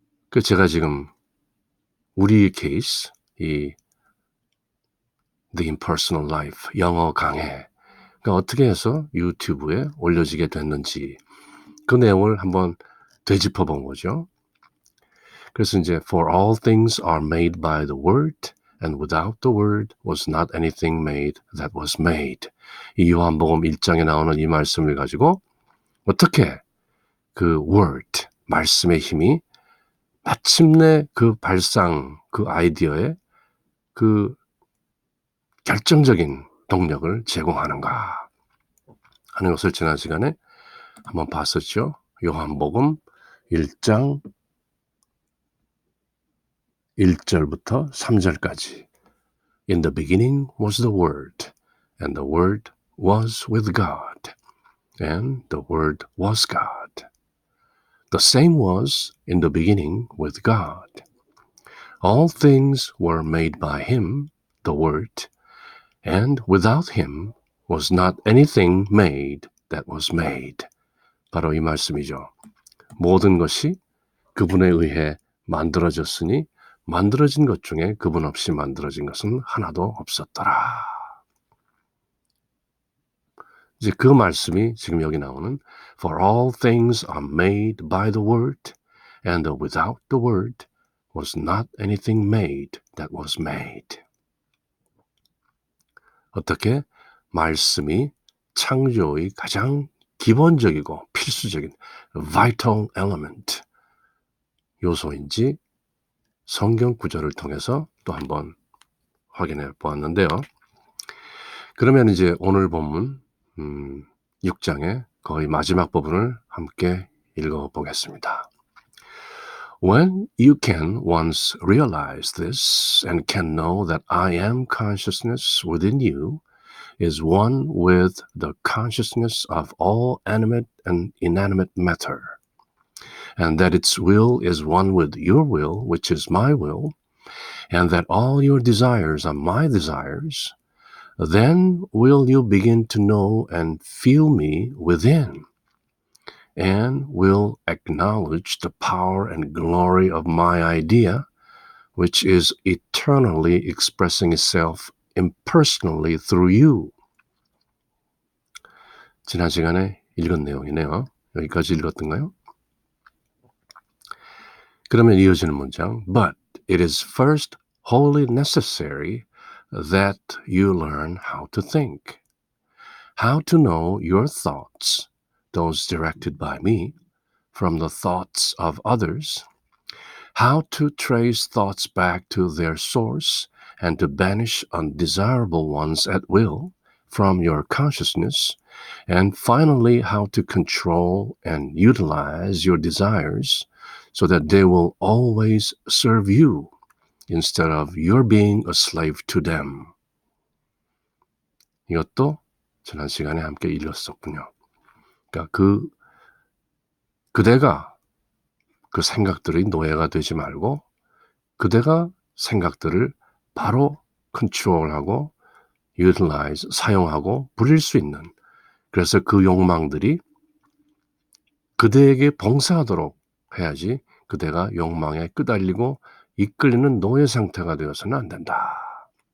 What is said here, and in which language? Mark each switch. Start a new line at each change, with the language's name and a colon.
Korean: 그 제가 지금 우리 케이스, 이 The Impersonal Life 영어 강해, 그러니까 어떻게 해서 유튜브에 올려지게 됐는지 그 내용을 한번 되짚어 본 거죠.
English: 그래서 이제 For all things are made by the word, and without the word was not anything made that was made.
Korean: 이 요한복음 1장에 나오는 이 말씀을 가지고 어떻게 그 word, 말씀의 힘이 마침내 그 발상, 그 아이디어에 그 결정적인 동력을 제공하는가 하는 것을 지난 시간에 한번 봤었죠. 요한복음 1장 1절부터 3절까지.
English: In the beginning was the Word, and the Word was with God, and the Word was God. The same was in the beginning with God. All things were made by Him, the Word, and without Him was not anything made that was made.
Korean: 바로 이 말씀이죠. 모든 것이 그분에 의해 만들어졌으니 만들어진 것 중에 그분 없이 만들어진 것은 하나도 없었더라. 이제 그 말씀이 지금 여기 나오는
English: For all things are made by the word, and without the word was not anything made that was made.
Korean: 어떻게 말씀이 창조의 가장 기본적이고 필수적인 vital element 요소인지 성경 구절을 통해서 또 한번 확인해 보았는데요. 그러면 이제 오늘 본문 6장의 거의 마지막 부분을 함께 읽어보겠습니다.
English: When you can once realize this and can know that I am consciousness within you, is one with the consciousness of all animate and inanimate matter, and that its will is one with your will, which is my will, and that all your desires are my desires, then will you begin to know and feel me within, and will acknowledge the power and glory of my idea, which is eternally expressing itself impersonally through you.
Korean: 지난 시간에 읽은 내용이네요. 여기까지 읽었던가요? 그러면 이어지는 문장.
English: But it is first wholly necessary that you learn how to think, how to know your thoughts, those directed by me, from the thoughts of others, how to trace thoughts back to their source and to banish undesirable ones at will from your consciousness, and finally, how to control and utilize your desires so that they will always serve you instead of your being a slave to them.
Korean: 이것도 지난 시간에 함께 읽었었군요. 그러니까 그대가 그 생각들의 노예가 되지 말고 그대가 생각들을 바로 컨트롤하고 utilize, 사용하고 부릴 수 있는, 그래서 그 욕망들이 그대에게 봉사하도록 해야지 그대가 욕망에 끄달리고 이끌리는 노예 상태가 되어서는 안 된다.